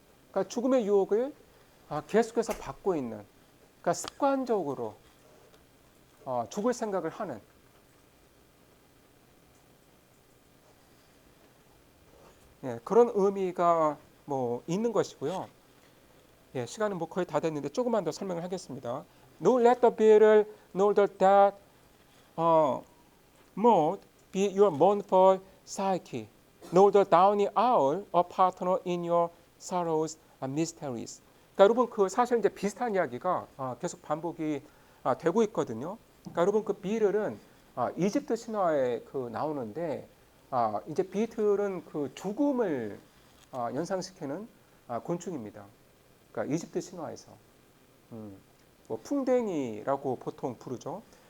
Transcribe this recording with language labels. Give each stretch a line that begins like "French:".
Korean: 그러니까 죽음의 유혹을 계속해서 받고 있는, 그러니까 습관적으로 죽을 생각을 하는 그런 의미가 뭐 있는 것이고요. 예, 시간은 뭐 거의 다 됐는데 조금만 더 설명을 하겠습니다.
English: No let the beetle nor the dead moth be your mournful psyche, nor the downy owl a partner in your sorrows and mysteries.
Korean: 그러니까 여러분 그 사실 이제 비슷한 이야기가 계속 반복이 되고 있거든요. 그러니까 여러분 그 비틀은 이집트 신화에 그 나오는데 이제 비틀은 그 죽음을 연상시키는 곤충입니다. 그러니까 이집트 신화에서 뭐 풍뎅이라고 보통 부르죠.